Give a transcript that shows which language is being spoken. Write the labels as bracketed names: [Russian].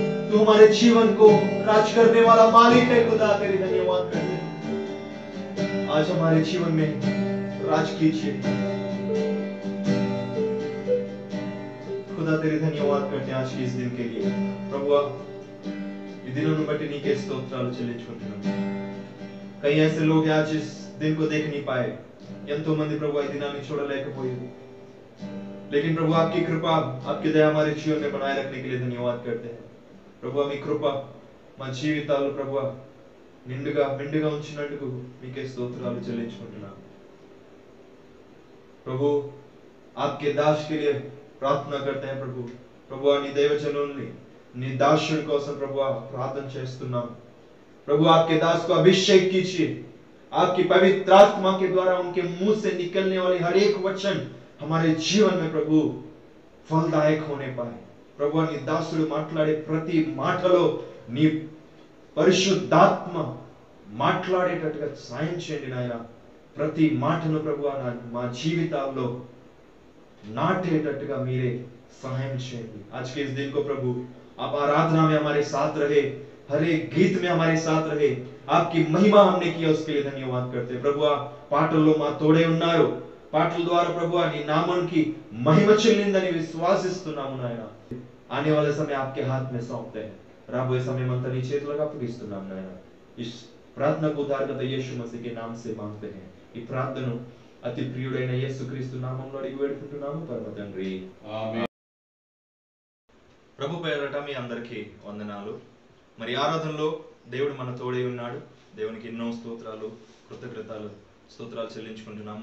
[Hindi] तू हमारे जीवन को राज करने वाला मालिक है। खुदा तेरी धन्यवाद करते हैं, आज हमारे जीवन में राज कीजिए। खुदा तेरी धन्यवाद करते हैं आज के इस दिन के लिए। [Telugu] ప్రభువా ఈ దినమును బట్టి నీకే స్తోత్రాలు చెల్లించుకుంటున్నాం। [Hindi] कई ऐसे लोग हैं आज इस दिन को देख नहीं पाए, [Telugu] ఎంతో మంది ప్రభు ఈ దినాన్ని చూడలేకపోయారు, [Hindi] लेकिन प्रभु आपकी कृपा आपकी दया हमारे जीवन में बनाए रखने के लिए धन्यवाद करते हैं। [Telugu] ప్రభు మీ కృప మా జీవితాల్లో ప్రభు నిండుగా మెండుగా ఉంచినందుకు మీకే స్తోత్రాలు చెల్లించుకుంటున్నాం। [Hindi] प्रभु आपके दास के लिए प्रार्थना करते हैं। [Telugu] ప్రభు నీ దైవజనుల్ని నీ దాసుడి కోసం ప్రభు ప్రార్థన చేస్తున్నాం। [Hindi] प्रभु आपके दास को अभिषेक कीजिए, आपकी पवित्र आत्मा के द्वारा उनके मुंह से निकलने वाली हर एक वचन हमारे जीवन में प्रभु फलदायक होने पाए। [Telugu] ప్రభు నీ దాసుడు మాట్లాడే ప్రతి మాటలో నీ పరిశుద్ధాత్మ మాట్లాడేటట్టుగా సాయం చేయండి నాయన। ప్రతి మాటను ప్రభు మా జీవితాల్లో నాటేటట్టుగా మీరే सहायम చేయండి। [Hindi] आज के इस दिन को प्रभु आप आराधना में हमारे साथ रहे, हर एक गीत में हमारे साथ रहे, आपकी महिमा हमने किया उसके लिए धन्यवाद करते हैं। [Telugu] ప్రభు పాటల్లో మా తోడే ఉన్నారు, పాటల ద్వారా ప్రభు నీ నామానికి మహిమ చెల్లిందని విశ్వాసిస్తున్నాము నాయన। [Hindi] आने वाले समय आपके हाथ में सौंपते हैं, [Telugu] రాబోయే సమయం అంతా నీ చేతులకు అప్పగిస్తున్నాం నాయన। [Hindi] इस प्रार्थना को उद्धारकर्ता यीशु मसीह के नाम से मांगते हैं। [Telugu] ఈ ప్రార్థన అతి ప్రియుడైన యేసుక్రీస్తు నామములో అడిగి వేడుకుంటున్నాము పరమ తండ్రి, ఆమేన్। ప్రభు పేరట మీ అందరికీ వందనాలు। మరి ఆరాధనలో దేవుడు మన తోడే ఉన్నాడు, దేవునికి ఎన్నో స్తోత్రాలు స్తోత్రాలు చెల్లించుకుంటున్నాం।